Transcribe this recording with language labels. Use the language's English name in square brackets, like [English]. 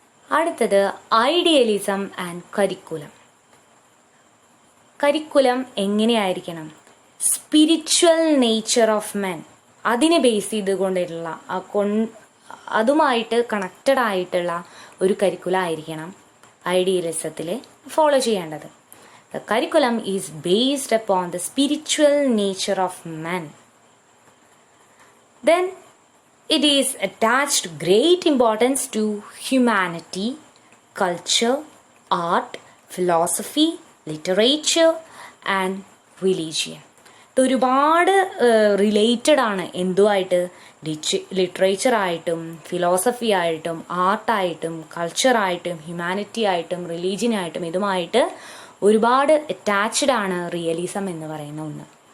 [Malayalam] അടുത്തത് idealism and curriculum. Curriculum എങ്ങനെയായിരിക്കണം? [English] spiritual nature of men, [Malayalam] അതിനെ ബേസ് ചെയ്തുകൊണ്ടുള്ള അതുമായിട്ട് കണക്റ്റഡ് ആയിട്ടുള്ള ഒരു കരിക്കുലം ആയിരിക്കണം ഐഡിയലിസത്തിൽ ഫോളോ ചെയ്യേണ്ടത്. [English] The curriculum is based upon the spiritual nature of man. Then it is attached great importance to humanity, culture, art, philosophy, literature and religion. [Malayalam] ഇത് ഒരുപാട് related ആണ് എന്തുമായിട്ട്? ലിറ്ററേച്ചർ ആയിട്ടും ഫിലോസഫി ആയിട്ടും ആർട്ടായിട്ടും കൾച്ചറായിട്ടും ഹ്യൂമാനിറ്റി ആയിട്ടും റിലീജിയനായിട്ടും ഇതുമായിട്ട് ഒരുപാട് അറ്റാച്ച്ഡ് ആണ് റിയലിസം എന്ന് പറയുന്ന ഒന്ന്.